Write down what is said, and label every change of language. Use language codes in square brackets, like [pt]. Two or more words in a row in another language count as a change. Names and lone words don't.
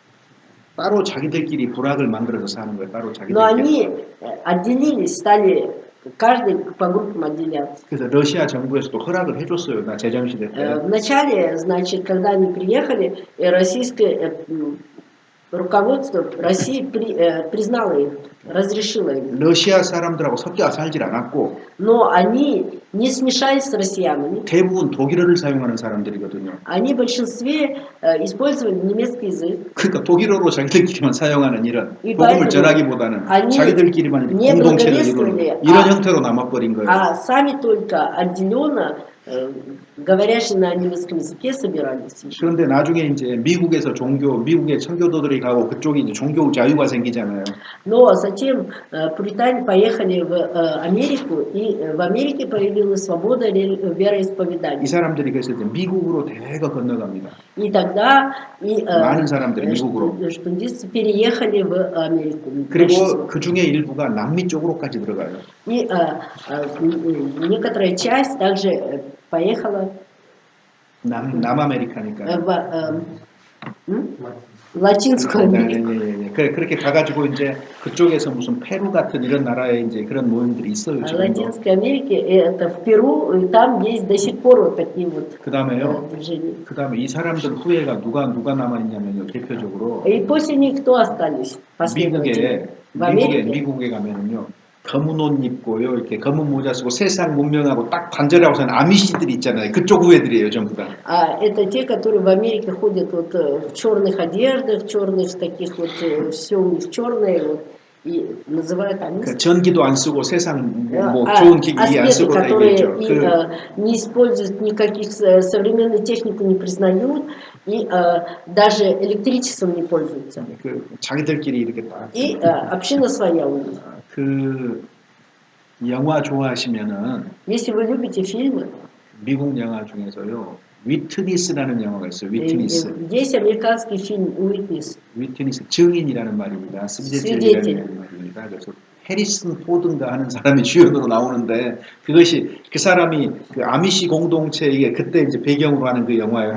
[ko] 따로 자기들끼리 부락을 만들어서 사는 거예요. 따로 자기들끼리. [ru] Но они отделились, стали каждый по группам отделяться. [ko] 그래서 러시아 정부에서도 허락을 해줬어요. 나 제정 시대 때. [ru] Вначале, значит, когда они приехали, российское руководство России признало их, разрешило им. [ko] 러시아 사람들하고 섞여 살질 않았고. [ru] Но они не смешались с россиянами. [ko] 대부분 독일어를 사용하는 사람들이거든요. [ru] Они в большинстве использовали немецкий язык. [ko] 그러니까 독일어로 자기들끼리만 사용하는 이런 이 복음을 바이블은 전하기보다는 아니, 자기들끼리만 [ru] не [ko] 공동체를 [ru] благовествовали, [ko] 이루는 이런 형태로 남아버린 거예요. [ru] А сами только отделенно, говорящие на немецком языке, собирались. [ko] 그런데 나중에 이제 미국의 청교도들이 가고 그쪽에 이제 종교 자유가 생기잖아요. [ru] Но затем пуритане поехали в Америку, и в Америке появилась свобода вероисповедания. [ko] 이 사람들이 그래서 이제 미국으로 대거 건너갑니다. [ru] И тогда [ko] 많은 사람들이 미국으로. [ru] штундисты переехали в Америку. [ko] 그리고 그 중에 일부가 남미 쪽으로까지 들어가요. [ru] И некоторая часть также поехала [ko] 남아메리카니까. [ru] в Латинскую Америку. [ko] 그렇게 가가지고 이제 그쪽에서 무슨 페루 같은 이런 나라에 이제 그런 모임들이 있어요. [ru] В Латинской Америке, это в Перу, и там есть до сих пор вот такие вот движения. [ko] 그다음에 이 사람들 후예가 누가 남아 있냐면요, 대표적으로. [ru] И после них кто остались? [ko] 미국에 가면은요. 검은 옷 입고요, 이렇게 검은 모자 쓰고 세상 문명하고 딱 단절하고 사는 아미시들이 있잖아요. 그쪽 후예들이에요, 전부 다. [ru] Это те, которые в Америке ходят вот в черных одеждах, черных таких вот, все у них черное, вот. и называют они [ko] 그 전기도 안 쓰고 세상 뭐 [ru] а, [ko] 좋은 기기 안 [ru] аспекты, [ko] 쓰고 다 [ru] которые [ko] 얘기했죠. [ru] и, не используют никаких современную технику, не признают, и даже электричеством не пользуются. [ko] 그 자기들끼리 이렇게 딱. [ru] И община своя у них. [ko] 그 영화 좋아하시면은 [ru] Если вы любите фильмы, [ko] 미국 영화 중에서요 위트니스라는 영화가 있어요. 위트니스. [ru] есть американский фильм «Уитнес», [ko] 위트니스 증인이라는 말입니다. [ru] свидетель. [ko] 스비제틀이라는 말입니다. 그래서 해리슨 포든가 하는 사람이 주연으로 나오는데 그것이 그 사람이 그 아미시 공동체에 그때 이제 배경으로 하는 그 영화예요.